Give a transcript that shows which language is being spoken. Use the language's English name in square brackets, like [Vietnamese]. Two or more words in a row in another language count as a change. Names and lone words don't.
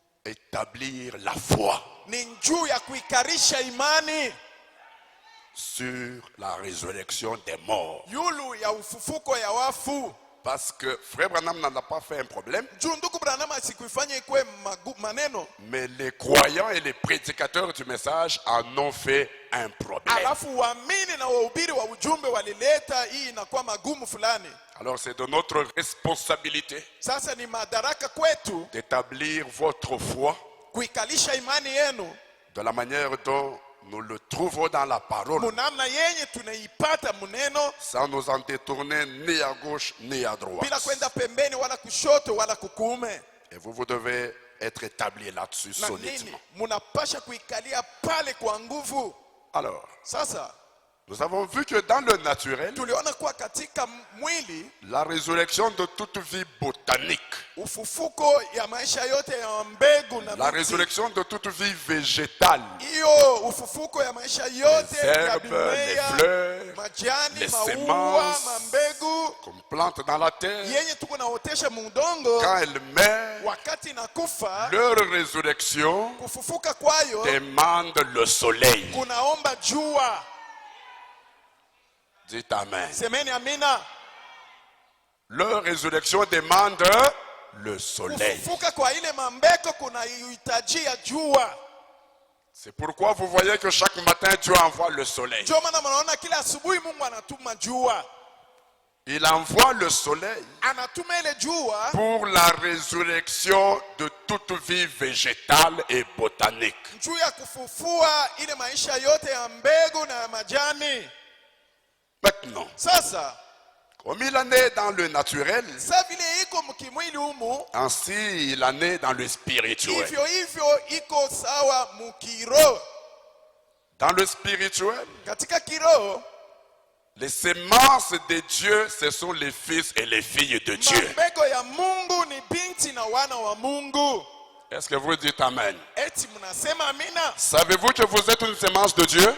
[French] établir la foi [Swahili] ni juu ya kuikarisha imani [French] sur la résurrection des morts. [Swahili] yulu ya ufufuko ya wafu. [French] Parce que Frère Branham n'en a pas fait un problème. [Swahili] Juu ndugu Branham asikuifanya ikuwe maneno. [French] Mais les croyants et les prédicateurs du message en ont fait un problème. [Swahili] Alafu waamini na wahubiri wa ujumbe walileta hii inakuwa magumu fulani. [French] Alors c'est de notre responsabilité [Swahili] Sasa ni madaraka kwetu [French] d'établir votre foi [Swahili] kuikalisha imani yenu [French] de la manière dont nous le trouvons dans la parole, [Swahili] munamna yenye tunaipata muneno, [French] sans nous en détourner ni à gauche ni à droite. [Swahili] bila kwenda pembeni wala kushoto wala kukuume. [French] Et vous devez être établi là-dessus [Swahili] Na nini [French] solidement. [Swahili] munapasha kuikalia pale kwa nguvu. [French] Alors, [Swahili] Sasa [French] nous avons vu que dans le naturel, [Swahili] tuliona kuwa katika mwili [French] la résurrection de toute vie botanique, [Swahili] ufufuko ya maisha yote ya mbegu na [French] la [Swahili] miti, [French] résurrection de toute vie végétale, [Swahili] hiyo ufufuko ya maisha yote [French] les [Swahili] ya [French] herbes, les [Swahili] mimea, [French] fleurs, [Swahili] majani, [French] les [Swahili] maua, [French] semences [Swahili] mambegu [French] qu'on plante dans la terre, [Swahili] yenye tuko naotesha mudongo, [French] quand elles meurent, [Swahili] wakati inakufa [French] leur résurrection [Swahili] kufufuka kwayo [French] demande le soleil. [Swahili] kunaomba jua. [French] Dites Amen. [Swahili] Semeni amina. [French] Leur résurrection demande le soleil. [Swahili] Kufufuka kwa ile mambeko kunahitajia jua. [French] C'est pourquoi vous voyez que chaque matin Dieu envoie le soleil. [Swahili] Ndio maana mnaona kila asubuhi Mungu anatuma jua. [French] Il envoie le soleil [Swahili] Anatuma ile jua [French] pour la résurrection de toute vie végétale et botanique. [Swahili] juu ya kufufua ile maisha yote ya mbegu na ya majani. [French] Maintenant, [Swahili] Sasa [French] comme il en est dans le naturel, [Swahili] sa vile iko mkimwili humu, [French] ainsi il en est dans le spirituel. [Swahili] hivyo hivyo iko sawa mukiro. [French] Dans le spirituel, [Swahili] Katika kiroho, [French] les semences de Dieu, ce sont les fils et les filles de Dieu. [Swahili] mambego ya Mungu ni binti na wana wa Mungu. [French] Est-ce que vous dites Amen? [Swahili] Eti mnasema amina? [French] Savez-vous que vous êtes une semence de Dieu?